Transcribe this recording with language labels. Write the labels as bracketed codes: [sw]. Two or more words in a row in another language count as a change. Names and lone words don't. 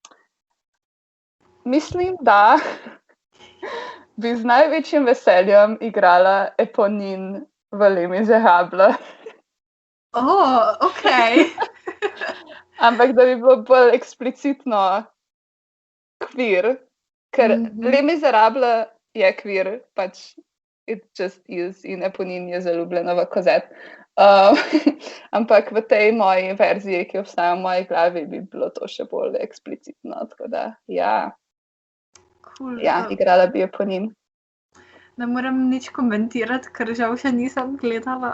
[sl] Mislim, da bi z največjim veseljem igrala Eponine v Les Miserables. Ok. Ampak da bi bilo bolj eksplicitno queer, ker Les Miserables je queer, pač [en] it just is, [sl] in Eponine je zaljubljena v Cosette. Ampak v tej moji verziji, ki obstaja v moji glavi, bi bilo to še bolj eksplicitno, tako da ja. Cool. Ja, igrala bi Eponine. Ne morem nič komentirati, ker žal še nisem gledala.